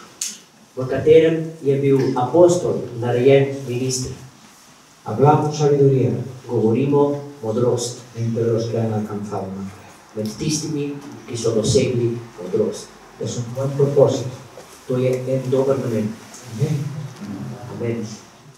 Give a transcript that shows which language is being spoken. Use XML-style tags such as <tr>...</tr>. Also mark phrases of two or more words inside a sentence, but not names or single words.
<sl>v katerem je bil apostol narejen minister.</sl> <es>Hablamos sabiduría</es> <sl>Govorimo modrost</sl> <es>entre los que han alcanzado la fe.</es> <sl>med tistimi, ki so dosegli modrost.</sl> <es>Es un buen propósito.</es> <sl>To je en dober namen.</sl> <es>Amén.</es> <sl>Amen.</sl>